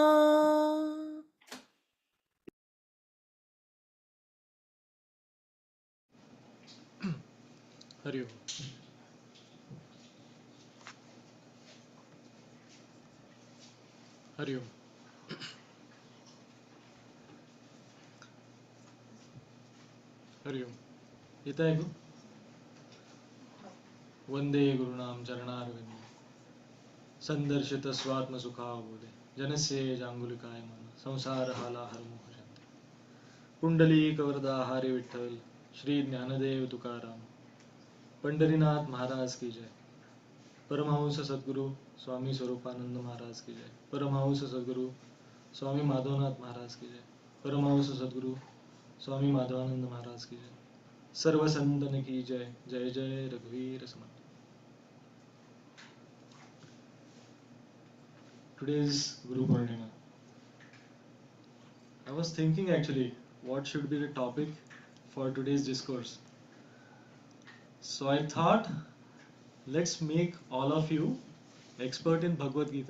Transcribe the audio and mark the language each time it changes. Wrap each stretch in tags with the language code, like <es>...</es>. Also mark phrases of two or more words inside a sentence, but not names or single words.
<sa>हरि ओम। हरि ओम। हरि ओम।</sa> <mr>येतं ऐकू?</mr> <sa>वंदे गुरुणाम चरणारविंद संदर्शित स्वात्मसुखावबोधे जनस्य जांगुलिकाय मन संसार हाला हरमोहशंते पुंडलीकवरदा हरि विठ्ठल श्री ज्ञानदेव तुकाराम पंढरीनाथ</sa> <hi>महाराज की जय। परमहंस सद्गुरु स्वामी स्वरूपानंद महाराज की जय। परमहंस सद्गुरु स्वामी माधवनाथ महाराज की जय। परमहंस सद्गुरु स्वामी माधवानंद महाराज की जय।</hi> <mr>सर्व संतन की जय। जय जय रघुवीर समर्थ।</mr> <en>Today is Guru Purnima. I was thinking actually what should be the topic for today's discourse. So I thought let's make all of you expert in Bhagavad Gita.</en>